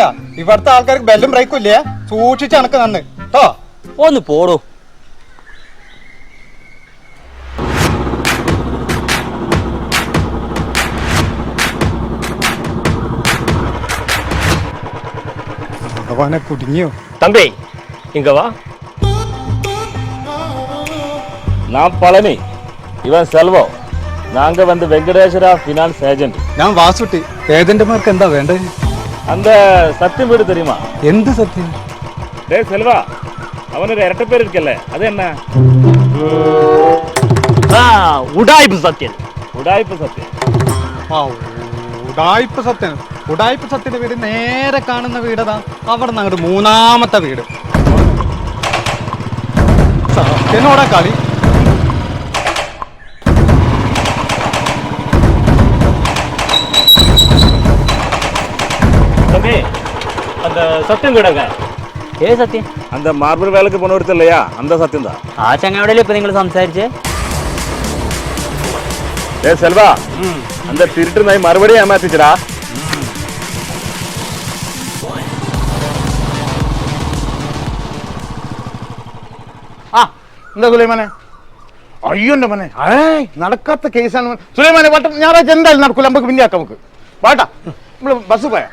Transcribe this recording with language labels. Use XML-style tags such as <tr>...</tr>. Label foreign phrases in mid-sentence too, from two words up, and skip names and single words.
<ml>ഇവിടുത്തെ ആൾക്കാർക്ക് ബെല്ലും ബ്രേക്കും ഇല്ലേ, സൂക്ഷിച്ച് അണക്ക് നന്ന് കേട്ടോ. ഒന്ന് പോടോ. ഭഗവാനെ കുടുങ്ങിയോ?</ml> <ta>தம்பி இங்க வா. நான் பழனி, இவன் செல்வம். நாங்க வந்து வெங்கடேஸ்வரா ஃபினான்ஸ் ஏஜென்ட்.</ta> <ml>ഞാൻ വാസുട്ടി. ഏജന്റുമാർക്ക് എന്താ വേണ്ടത്?</ml> <ta>அந்த சத்தியம் வீடு தெரியுமா?</ta> <ml>എന്ത് സത്യം?</ml> <ta>டேய் செல்வா, அவனோட இரட்டை பேர் இருக்கல்ல, அது என்ன? உடாய்ப்பு சத்தியம்.</ta> <ml>ഉടായ്പ സത്യം. ആ ഉടായ്പ സത്യൻ. ഉടായ്പ സത്യന്റെ വീട് നേരെ കാണുന്ന വീടതാ. അവിടെ നിന്ന് അങ്ങോട്ട് മൂന്നാമത്തെ വീട്. സത്യനോടാ കളി.</ml> <ta>தம்பி அந்த சத்தியம் வீடுங்க.</ta> <ml>ഏ സത്യം?</ml> <ta>அந்த மார்பிள் வேலைக்கு போன ஒருத்தர் இல்லையா, அந்த சத்தியம் தான்.</ta> <ml>ആ ചങ്ങാടല്ലേ ഇപ്പൊ നിങ്ങൾ സംസാരിച്ചേ?</ml> <ta>டேய் செல்வா, அந்த திருட்டு நாய் மறுபடியும் ஏமாத்திச்சுடா.</ta> <ml>ആ എന്താ സുലൈമാനെ? അയ്യോ എൻ്റെ മനെ, നടക്കാത്ത കേസാണ് സുലൈമാനെ. വട്ടം ഞായറാഴ്ച എന്തായാലും നടക്കൂല. നമുക്ക് പിന്നെ ആക്കാം. നമുക്ക് വാട്ടാ, നമ്മൾ ബസ് പോയാ</ml>